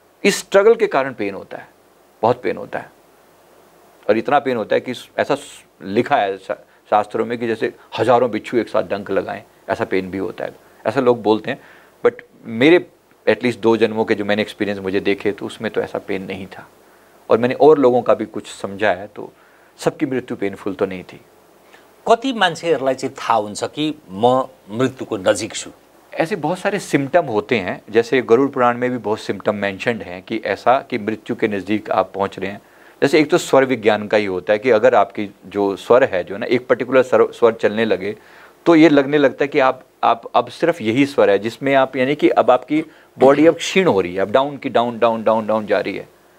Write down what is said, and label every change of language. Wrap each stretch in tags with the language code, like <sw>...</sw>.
<hi>इस स्ट्रगल के कारण पेन होता है, बहुत पेन होता है। और इतना पेन होता है कि ऐसा लिखा है शास्त्रों में कि जैसे हजारों बिच्छू एक साथ डंक लगाएं, ऐसा पेन भी होता है, ऐसा लोग बोलते हैं। बट मेरे एटलीस्ट 2 जन्मों के जो मैंने एक्सपीरियंस मुझे देखे, तो उसमें तो ऐसा पेन नहीं था। और मैंने और लोगों का भी कुछ समझा है, तो सबकी मृत्यु पेनफुल तो नहीं थी।</hi> <ne>कति मान्छेहरूलाई चाहिँ थाहा हुन्छ कि म मृत्युको नजिक छु?</ne> <hi>ऐसे बहुत सारे सिम्टम होते हैं, जैसे गरुड़ पुराण में भी बहुत सिम्टम मेंशन्ड हैं कि ऐसा कि मृत्यु के नज़दीक आप पहुंच रहे हैं। जैसे एक तो स्वर विज्ञान का ही होता है कि अगर आपकी जो स्वर है, जो ना एक पर्टिकुलर स्वर चलने लगे, तो ये लगने लगता है कि आप अब सिर्फ यही स्वर है जिसमें आप, यानी कि अब आपकी बॉडी अब क्षीण हो रही है, अब डाउन की डाउन डाउन डाउन डाउन जा रही है।</hi>